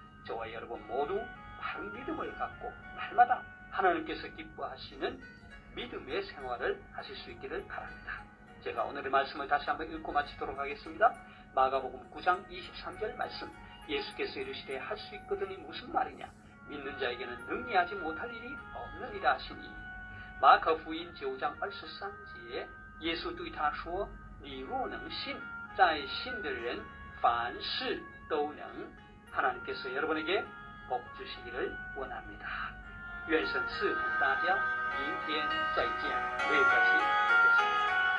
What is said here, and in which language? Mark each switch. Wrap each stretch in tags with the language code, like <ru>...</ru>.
<ko>저와 여러분 모두 바른 믿음을 갖고 날마다 하나님께서 기뻐하시는 믿음의 생활을 하실 수 있기를 바랍니다. 제가 오늘의 말씀을 다시 한번 읽고 마치도록 하겠습니다. 마가복음 9장 23절 말씀, 예수께서 이르시되 할 수 있거든이 무슨 말이냐, 믿는 자에게는 능히하지 못할 일이 없느니라 하시니.</ko> <zh>마가복음</zh> <ko>9장</ko> <zh>23节，耶稣对他说：“你若能信，在信的人凡事都能。”</zh> <ko>하나님께서 여러분에게 복 주시기를 원합니다.</ko> <zh>愿神赐福大家，明天再见，没有关系。</zh>